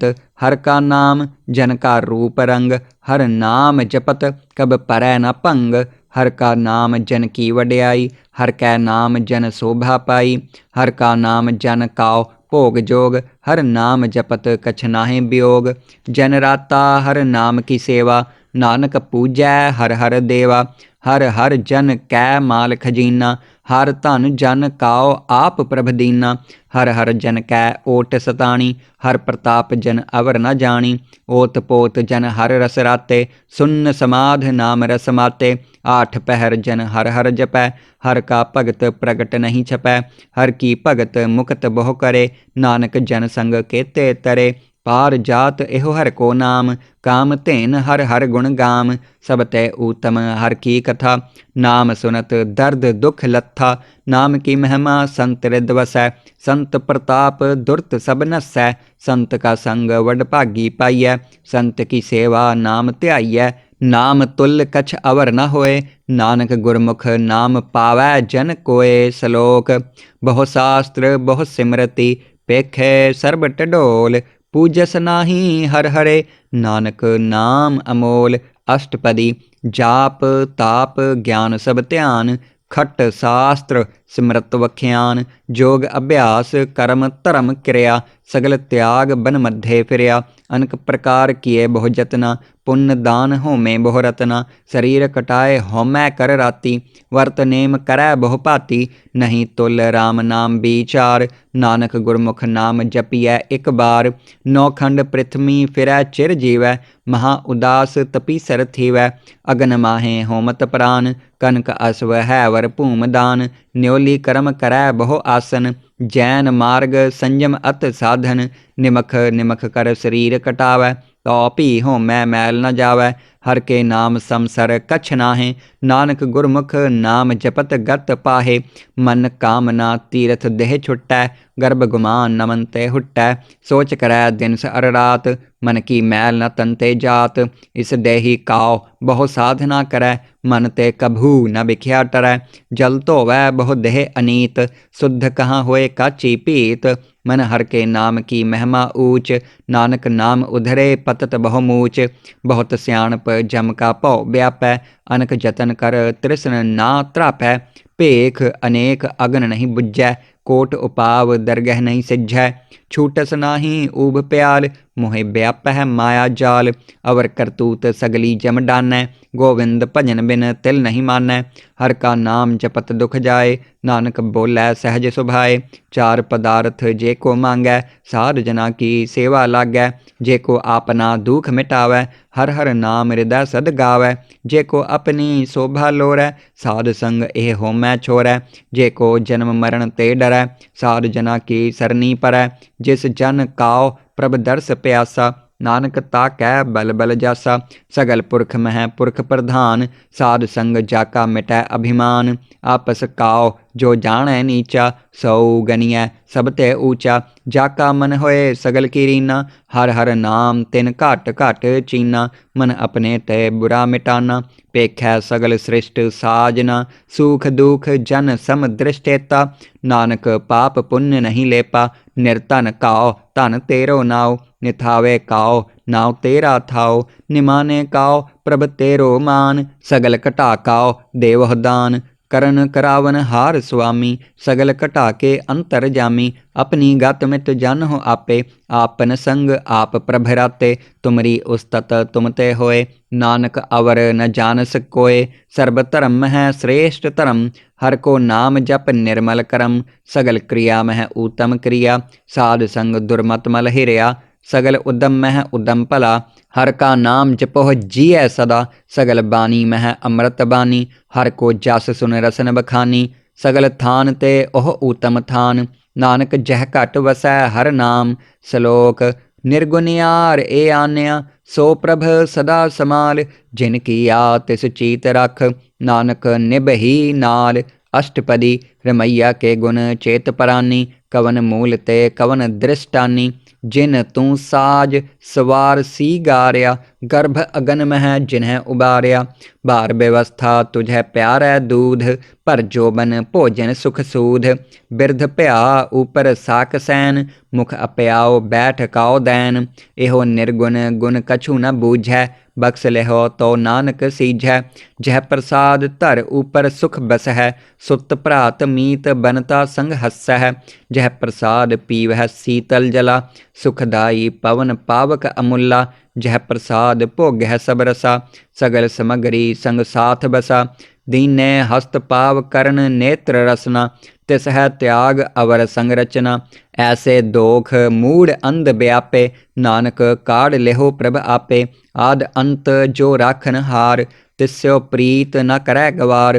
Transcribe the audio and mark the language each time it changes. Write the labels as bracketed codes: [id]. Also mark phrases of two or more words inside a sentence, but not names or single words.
[bra] हर का नाम जन का रूप रंग, हर नाम जपत कब परै न भंग। हर का नाम जन की वड्याई, हर कै नाम जन शोभा पाई। हर का नाम जन काओ भोग जोग, हर नाम जपत कछ नाहि वियोग। जन राता हर नाम की सेवा, नानक पूजै हर हर देवा। हर हर जन कै माल खजीना, हर धन जन काओ आप प्रभ दीना। हर हर जन कै ओट सताणी, हर प्रताप जन अवर न जानी। ओत पोत जन हर रस राते, सुन्न समाध नाम रस माते। आठ पहर जन हर हर जपै, हर का भगत प्रगट नहीं छपै। हर की भगत मुक्त बहु करे, नानक जन संग केते तरे। पार जात एहो हर को नाम, काम धेन हर हर गुण गाम। सब तै ऊतम हर की कथा, नाम सुनत दर्द दुख लत्था। नाम की महिमा संत रिद वसै, संत प्रताप दुर्त सब नसै। संत का संग वड भागी पाइयै, संत की सेवा नाम ध्याइयै। नाम तुल कछ अवर न होए, नानक गुरमुख नाम पावै जन कोय। सलोक बहु शास्त्र बहु सिमरति, पेखै सर्ब टडोल। पूजस नाही हर हरे, नानक नाम अमोल। अष्टपदी जाप ताप ज्ञान सब ध्यान, खट शास्त्र सिमरत वख्यान। जोग अभ्यास कर्म धर्म क्रिया, सगल त्याग बन मध्य फिरया। अनक प्रकार किए बहु जतना, पुण्य दान होमे बहु रतना। शरीर कटाए होमै कर राती, वर्त नेम करै बहु भांति। नहीं तुल राम नाम विचार, नानक गुरमुख नाम जपियै एक बार। नौखंड पृथ्वी फिरै चिर जीवै, महा उदास तपीसर थीवै। अगन माहे होमत प्राण, कनक अश्व हैवर भूम दान। न्योली कर्म करै बहु आसन, जैन मार्ग संयम अत साधन। निमख निमख कर शरीर कटावै, तो भी होमै मैल न जावै। हर के नाम समसर कछ नाहे, नानक गुरमुख नाम जपत गत पाहे। मन कामना तीरथ देह छुटै, गर्भ गुमान नमन ते हुटै। सोच करै दिन अर रात, मन की मैल न तनते जात। इस देही काओ बहु साधना करै, मन ते कभू न बिख्या टरै। जल धोवै बहु देह अनीत, शुद्ध कहाँ होए काची पीत। मन हर के नाम की महिमा ऊच, नानक नाम उधरे पतत बहु मूच। बहुत सियाणप जम का भौ व्यापै, अनक जतन कर तृष्ण ना त्रापै। भेख अनेक अगन नहीं बुझै, कोट उपाव दरगह नहीं सिझै। छूटस नाही ऊब प्याल, मोहे व्यापै माया जाल। अवर करतूत सगली जम डानै, गोविंद भजन बिन तिल नहीं मानै। हर का नाम जपत दुख जाए, नानक बोलै सहज सुभाए। चार पदार्थ जे को मांगै, साध जना की सेवा लागै। जे को आपना दुख मिटावै, हर हर नाम हृदय सद गावै। जे को अपनी शोभा लोरै, साध संग एह होमै छोरै। जे को जन्म मरण ते डरै, साध जना की सरनी परै। जिस जन काओ प्रभ दर्श प्यासा, नानक ताकै बल बल जासा। सगल पुरख मह पुरख प्रधान, साध संग जाका मिटै अभिमान। आपस काओ जो जाणै नीचा, सौ गनियै सब ते ऊंचा। जाका मन होए सगल की रीना, हर हर नाम तिन घट घट चीना। मन अपने ते बुरा मिटाना, पेखै सगल सृष्ट साजना। सूख दुख जन सम दृष्टेता, नानक पाप पुण्य नहीं लेपा। निर्धन काओ धन तेरो नाओ, निथावे काओ नाव तेरा थाओ। निमाने काओ प्रभ तेरो मान, सगल घटा काओ देवह दान। करन करावन हार स्वामी, सगल घटा के अंतर जामी। अपनी गत मित जानहो आपे, आपन संग आप प्रभ राते। तुमरी उस्तत तुम ते होए, नानक अवर न जानस कोय। सर्ब धर्म है श्रेष्ठ धर्म, हर को नाम जप निर्मल करम। सगल क्रिया मह उत्तम क्रिया, साध संग दुर्मत मल हिरिया। सगल उद्यम मह उद्यम भला, हर का नाम जपोह जिय सदा। सगल बानी मह अमृत बानी, हर को जस सुन रसन बखानी। सगल थान ते ओह उत्तम थान, नानक जह घट वसै हर नाम। सलोक निर्गुनियार ए आन्या, सो प्रभ सदा समाल। जिन किया तिस चीत रख, नानक निबही नाल। अष्टपदी रमैया के गुण चेत परानी, कवन मूल ते कवन दृष्टानी। जिन तू साज सवार सी गारिया, गर्भ अगन मह जिन्हें उबारिया। बार व्यवस्था तुझे प्यारै दूध, पर जोबन भोजन सुख सूध। बिरध भया ऊपर साक सैन, मुख अपयाओ बैठ काओ दैन। एहो निर्गुण गुण कछु न बूझै, बख्श लेहो तो नानक सीझै। जह प्रसाद धर ऊपर सुख बस है, सुत भ्रात मीत बनता संग हस्सै। जह प्रसाद पीवह शीतल जला, सुखदाई पवन पावक अमूला। जह प्रसाद भोगह सब रसा, सगल समगरी संग साथ बसा। दीने हस्त पाव करण नेत्र रसना, तिस है त्याग अवर संग रचना। ऐसे दोख मूढ़ अंध व्यापे, नानक काढ़ लेहो प्रभ आपे। आद अंत जो राखन हार, तिस्यो प्रीत न करै गवार।